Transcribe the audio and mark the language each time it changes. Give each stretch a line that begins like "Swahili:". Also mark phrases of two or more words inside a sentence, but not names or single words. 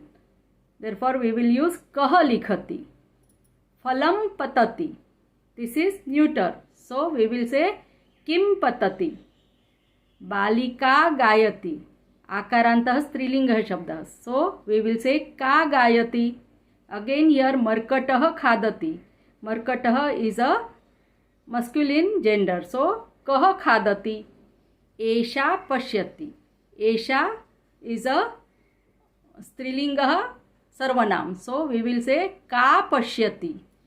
English: Therefore we will use
Sanskrit: कः लिखति. फलं पतति,
English: this is neuter. So we will say
Sanskrit: किं पतति. बालिका गायति, आकारान्तः स्त्रीलिङ्गः शब्दः.
English: So we will say
Sanskrit: का गायति.
English: Again here
Sanskrit: मर्कटः खादति.
English: Markatah is a masculine gender.
Sanskrit: So कः खादति। एषा पश्यति.
English: Esha is a
Sanskrit: स्त्रीलिङ्गः सर्वनाम.
English: So we will say
Sanskrit: का पश्यति.